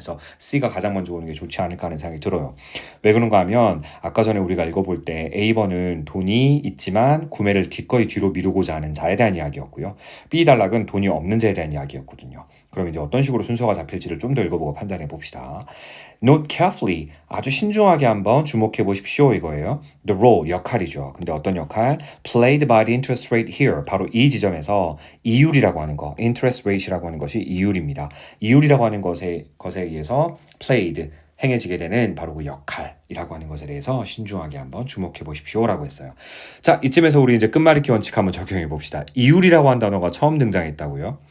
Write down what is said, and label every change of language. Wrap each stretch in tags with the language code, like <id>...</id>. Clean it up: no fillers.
<ko>그래서 C가 가장 먼저 오는 게 좋지 않을까 하는 생각이 들어요. 왜 그런가 하면 아까 전에 우리가 읽어볼 때 A번은 돈이 있지만 구매를 기꺼이 뒤로 미루고자 하는 자에 대한 이야기였고요. B 단락은 돈이 없는 자에 대한 이야기였거든요. 그럼 이제 어떤 식으로 순서가 잡힐지를 좀 더 읽어보고 판단해 봅시다.</ko> <en>Note carefully.</en> <ko>아주 신중하게 한번 주목해 보십시오 이거예요.</ko> <en>The role,</en> <ko>역할이죠. 근데 어떤 역할?</ko> <en>Played by the interest rate here.</en> <ko>바로 이 지점에서 이율이라고 하는 거, interest rate이라고 하는 것이 이율입니다. 이율이라고 하는 것에 의해서 played, 행해지게 되는 바로 그 역할이라고 하는 것에 대해서 신중하게 한번 주목해 보십시오라고 했어요. 자, 이쯤에서 우리 이제 끝말잇기 원칙 한번 적용해 봅시다. 이율이라고 한 단어가 처음 등장했다고요.</ko>